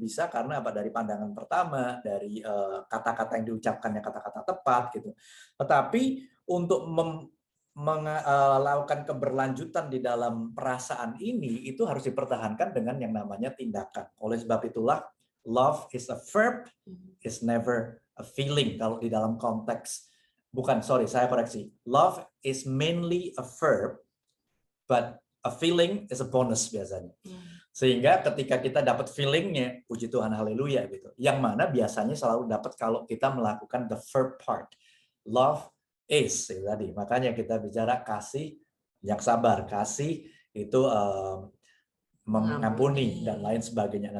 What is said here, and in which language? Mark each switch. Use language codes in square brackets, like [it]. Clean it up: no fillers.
[id] Bisa karena apa? Dari pandangan pertama, dari kata-kata yang diucapkannya kata-kata tepat gitu. Tetapi untuk melakukan keberlanjutan di dalam perasaan ini, itu harus dipertahankan dengan yang namanya tindakan. Oleh sebab itulah, [en] love is a verb, is never a feeling. [id] Kalau di dalam konteks, saya koreksi. [en] Love is mainly a verb, but a feeling is a bonus [id] biasanya. Sehingga ketika kita dapat feelingnya, puji Tuhan, haleluya gitu. Yang mana biasanya selalu dapat kalau kita melakukan [en] the verb part. Love is, [id] tadi. Makanya kita bicara kasih yang sabar, kasih itu mengampuni dan lain sebagainya.